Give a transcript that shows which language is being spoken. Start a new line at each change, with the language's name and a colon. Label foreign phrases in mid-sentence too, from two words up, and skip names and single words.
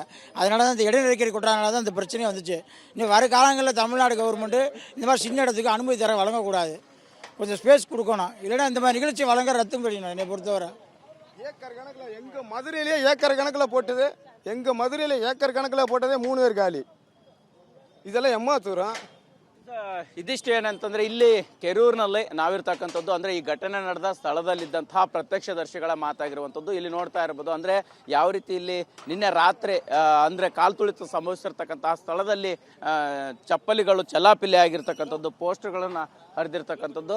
Tamil: அதனால தான் இந்த இடைநெருக்கடி கொட்டாதனால தான் இந்த பிரச்சனை வந்துச்சு. இன்னும் வர காலங்களில் தமிழ்நாடு கவர்மெண்ட்டு இந்த மாதிரி சின்ன இடத்துக்கு அனுமதி தர வழங்கக்கூடாது, கொஞ்சம் ஸ்பேஸ் கொடுக்கணும். இல்லைன்னா இந்த மாதிரி நிகழ்ச்சி வழங்க ரத்து பண்ணிடணும். என்னை பொறுத்தவரை ஏக்கர் கணக்கில் எங்கள் மதுரையிலே ஏக்கர் கணக்கில் போட்டது, எங்கள் மதுரையில் ஏக்கர் கணக்கில் போட்டதே 3 பேர் காலி.
Kannada: ಇದೆಲ್ಲ ಎಮ್ಮತ್ತೂರ. ಇದಿಷ್ಟು ಏನಂತಂದ್ರೆ ಇಲ್ಲಿ ಕೆರೂರಿನಲ್ಲಿ ನಾವಿರ್ತಕ್ಕಂಥದ್ದು ಅಂದ್ರೆ ಈ ಘಟನೆ ನಡೆದ ಸ್ಥಳದಲ್ಲಿದ್ದಂತಹ ಪ್ರತ್ಯಕ್ಷದರ್ಶಿಗಳ ಮಾತಾಗಿರುವಂಥದ್ದು ಇಲ್ಲಿ ನೋಡ್ತಾ ಇರ್ಬೋದು. ಅಂದ್ರೆ ಯಾವ ರೀತಿ ಇಲ್ಲಿ ನಿನ್ನೆ ರಾತ್ರಿ ಅಂದ್ರೆ ಕಾಲ್ತುಳಿತ ಸಂಭವಿಸಿರ್ತಕ್ಕಂತಹ ಸ್ಥಳದಲ್ಲಿ ಚಪ್ಪಲಿಗಳು ಚಲಾಪಿಲಿ ಆಗಿರ್ತಕ್ಕಂಥದ್ದು, ಪೋಸ್ಟರ್ಗಳನ್ನ ಹರಿದಿರ್ತಕ್ಕಂಥದ್ದು.